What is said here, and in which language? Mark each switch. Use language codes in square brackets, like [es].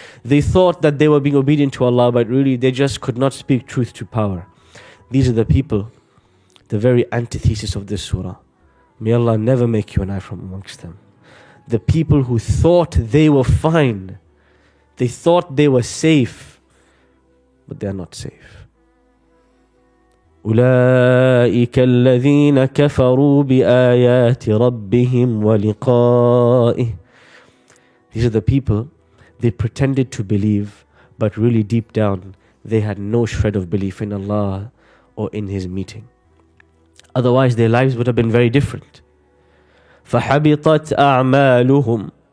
[en] They thought that they were being obedient to Allah, but really they just could not speak truth to power. These are the people, the very antithesis of this surah. May Allah never make you and I from amongst them. The people who thought they were fine, they thought they were safe, but they are not safe. [ar] أولئك الذين كفروا بآيات ربهم ولقائه. [en] These are the people, they pretended to believe, but really deep down, they had no shred of belief in Allah or in His meeting. Otherwise, their lives would have been very different. [ar] فَحَبِطَتْ أَعْمَالُهُمْ.